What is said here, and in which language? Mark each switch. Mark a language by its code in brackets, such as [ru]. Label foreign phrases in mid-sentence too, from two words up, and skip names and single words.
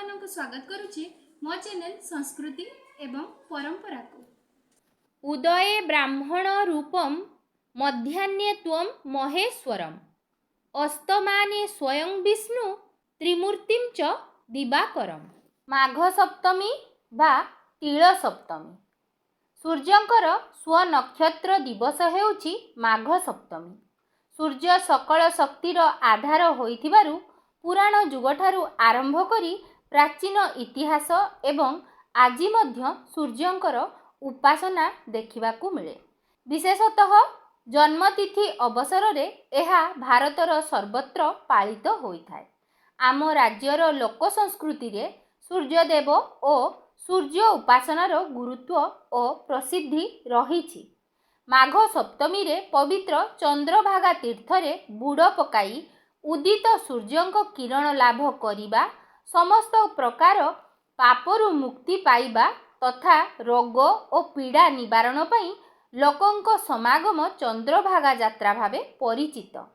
[or] ସ୍ୱାଗତ କରୁଛି ମୋ ଚ୍ୟାନେଲ ସଂସ୍କୃତି ଏବଂ ପରମ୍ପରା କୁ। [sa] उदये ब्राह्मण रूपम मध्याह्ने त्वं महेश्वरम अस्तमाने स्वयं विष्णु त्रिमूर्तिं च दिवाकरम। [or] ମାଘ ସପ୍ତମୀ ବା ତିଳ ସପ୍ତମୀ। ସୂର୍ଯ୍ୟଙ୍କର ସ୍ୱନକ୍ଷତ୍ର ଦିବସ ହେଉଛି ମାଘ ସପ୍ତମୀ। ସୂର୍ଯ୍ୟ ସକଳ ଶକ୍ତିର ଆଧାର ହୋଇଥିବାରୁ ପୁରାଣ ଯୁଗଠାରୁ ଆରମ୍ଭ କରି ପ୍ରାଚୀନ ଇତିହାସ ଏବଂ ଆଜି ମଧ୍ୟ ସୂର୍ଯ୍ୟଙ୍କର ଉପାସନା ଦେଖିବାକୁ ମିଳେ। ବିଶେଷତଃ ଜନ୍ମତିଥି ଅବସରରେ ଏହା ଭାରତର ସର୍ବତ୍ର ପାଳିତ ହୋଇଥାଏ। ଆମ ରାଜ୍ୟର ଲୋକ ସଂସ୍କୃତିରେ ସୂର୍ଯ୍ୟଦେବ ଔର ସୂର୍ଯ୍ୟ ଉପାସନାର ଗୁରୁତ୍ୱ ଔର ପ୍ରସିଦ୍ଧି ରହିଛି। ମାଘ ସପ୍ତମୀରେ ପବିତ୍ର ଚନ୍ଦ୍ରଭାଗା ତୀର୍ଥରେ ବୁଡ଼ ପକାଇ ଉଦିତ ସୂର୍ଯ୍ୟଙ୍କ କିରଣ ଲାଭ କରିବା, ସମସ୍ତ ପ୍ରକାର ପାପରୁ ମୁକ୍ତି ପାଇବା ତଥା ରୋଗ ଔର ପୀଡ଼ା ନିବାରଣ ପାଇଁ ଲୋକଙ୍କ ସମାଗମ ଚନ୍ଦ୍ରଭାଗା ଯାତ୍ରା ଭାବେ ପରିଚିତ।